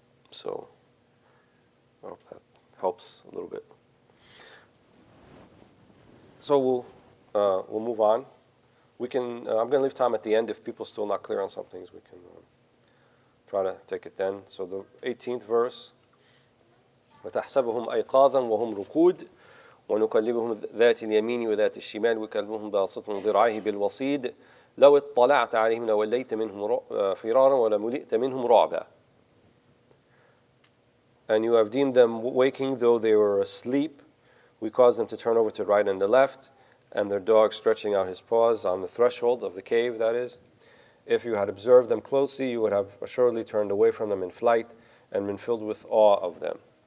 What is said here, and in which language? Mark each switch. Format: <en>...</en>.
<en>So I hope that helps a little bit. So we'll move on. We can. I'm going to leave time at the end if people are still not clear on some things. We can try to take it then. So the 18th verse.</en> <ar>وَتَحْسَبُهُمْ أَيْقَاظًا وَهُمْ رُقُودٌ ونكلمهم ذات اليمين وذات الشمال وكلبهم باسط ذراعيه بالوصيد لو اطلعت عليهم لوليت منهم فرارا ولملئت منهم رعبا.</ar> <en>And you have deemed them waking though they were asleep. We caused them to turn over to the right and the left, and their dog stretching out his paws on the threshold of the cave, that is. If you had observed them closely, you would have assuredly turned away from them in flight and been filled with awe of them.</en>